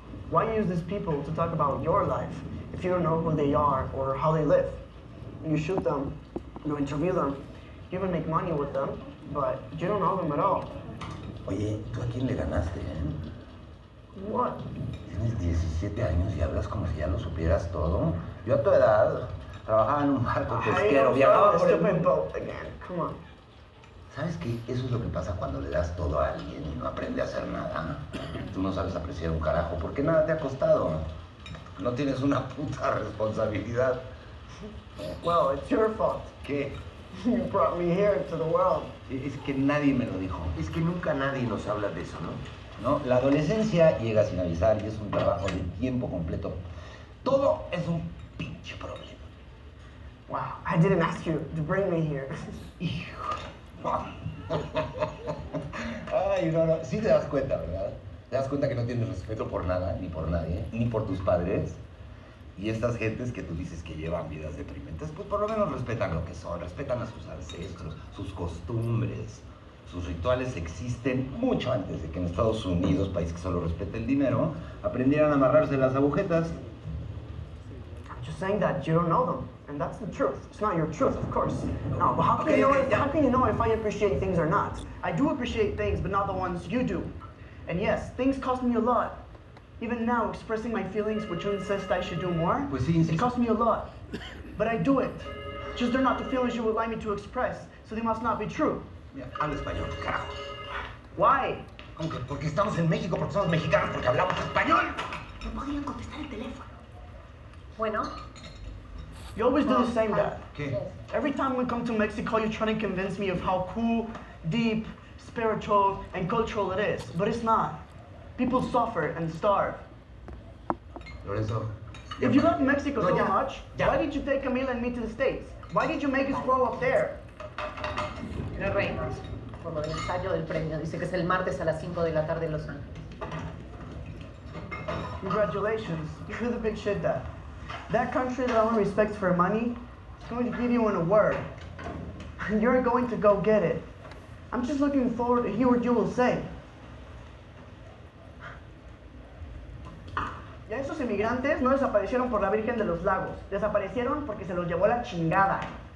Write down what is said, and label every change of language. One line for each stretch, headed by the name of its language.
English: Why use these people to talk about your life if you don't know who they are or how they live? You shoot them, you interview them, you even make money with them, but you don't know them at all.
Spanish: Oye, ¿tú a quién le ganaste, eh?
English: What?
Spanish: Tienes 17 años y hablas como si ya lo supieras todo. Yo a tu edad trabajaba en un barco pesquero, viajaba por el mundo.
English: Come on.
Spanish: ¿Sabes qué? Eso es lo que pasa cuando le das todo a alguien y no aprende a hacer nada. Tú no sabes apreciar un carajo porque nada te ha costado. No tienes una puta responsabilidad.
English: Well, it's your fault.
Spanish: ¿Qué?
English: You brought me here to the world.
Spanish: Es que nadie me lo dijo. Es que nunca nadie nos habla de eso, ¿no? No, la adolescencia llega sin avisar y es un trabajo de tiempo completo. Todo es un pinche problema.
English: Wow, I didn't ask you to bring me here.
Spanish: Hijo. Ay, no, no, sí te das cuenta, ¿verdad? Te das cuenta que no tienes respeto por nada, ni por nadie, ni por tus padres. Y estas gentes que tú dices que llevan vidas deprimentes, pues por lo menos respetan lo que son, respetan a sus ancestros, sus costumbres. Sus rituales existen mucho antes de que en Estados Unidos, país que solo respeta el dinero, aprendieran a amarrarse las agujetas.
English: Just saying that you don't know them, and that's the truth. It's not your truth, of course. No, but how can you know? How can you know if I appreciate things or not? I do appreciate things, but not the ones you do. And yes, things cost me a lot. Even now, expressing my feelings, which you insist I should do more, it costs me a lot. But I do it. Just they're not the feelings you would like me to express, so they must not be true.
Spanish: Habla español, carajo.
English: Why?
Spanish: Porque estamos en México, porque somos mexicanos, porque hablamos español. No podían contestar el teléfono. Bueno.
English: You always do the same, Dad.
Spanish: ¿Qué?
English: Every time we come to Mexico, you're trying to convince me of how cool, deep, spiritual, and cultural it is. But it's not. People suffer and starve. Lorenzo. If you love Mexico so much, why did you take Camila and me to the States? Why did you make us grow up there?
Spanish: No reinos. Por lo del ensayo del premio. Dice que es el martes a las 5 de la tarde en Los Ángeles.
English: Congratulations. You're the big shit, Dad. That country that I want respect for money is going to give you an award. And you're going to go get it. I'm just looking forward to hear what you will say.
Spanish: Ya esos emigrantes no desaparecieron por la Virgen de los Lagos. Desaparecieron porque se los llevó la chingada.